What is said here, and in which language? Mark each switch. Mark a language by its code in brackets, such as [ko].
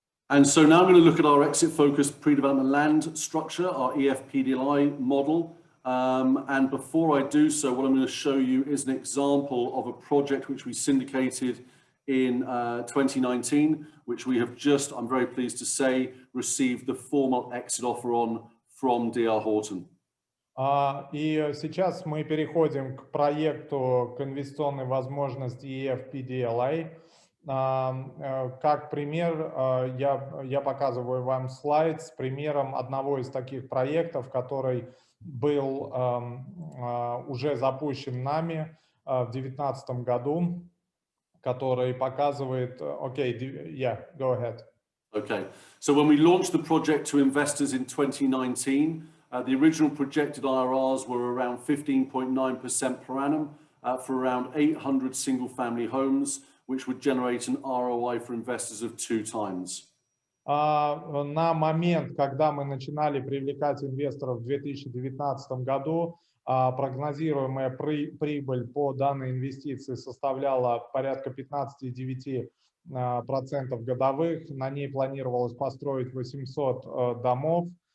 [en] And so now I'm going to look at our exit-focused pre-development land structure, our EFPDI model. And before I do so, what I'm going to show you is an example of a project which we syndicated in 2019, which we have just, I'm very pleased to say, received the formal exit offer on from D.R. Horton. [ru] И сейчас мы переходим к проекту, к инвестиционной возможности EFPDLA. Как пример, я показываю вам слайд с примером одного из таких проектов, который был уже запущен нами в 2019 году, который показывает... [en] Okay, yeah, go ahead. Okay, so when we launched the project to investors in 2019, the original projected IRRs were around 15.9% per annum for around 800 single-family homes, which would generate an ROI for investors of 2 times. [ru] На момент, когда мы начинали привлекать инвесторов в 2019 году, прогнозируемая прибыль по данной инвестиции составляла порядка 15,9% годовых. На ней планировалось построить 800 домов.